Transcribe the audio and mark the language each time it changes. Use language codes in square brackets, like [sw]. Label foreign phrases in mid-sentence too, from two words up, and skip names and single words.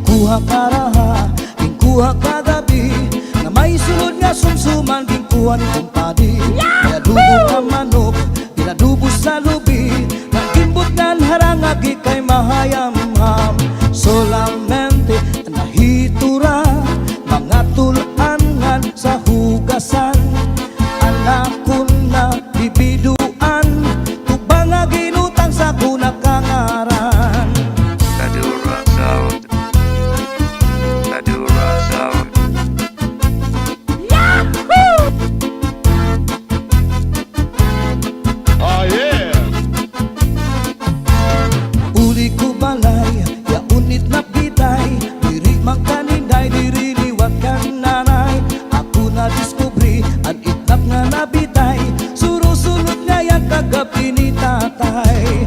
[hil] Gingkuha karaha, gingkuha kagabi, nga may sulod nga sumsuman, gingkuha ni kumpadi. Pinadubo nga manok, pinadubo sa lubi, nagimbot nga harangagi kay mahayam-ham. Solamente nahitura, mga tulangan sa hugasan. Anak ko na bibiduan, tubang nga ginutang sa kunakangaran. Madura Sound. Madura Sound. [en] Oh yeah. [hil] Uli ko balay, ya unit na pitay, diri mang kaninday, diri liwat kan nanay. Ako na diskubri, ang itnap nga nabitay, surusunod nga yan kagabi ni tatay.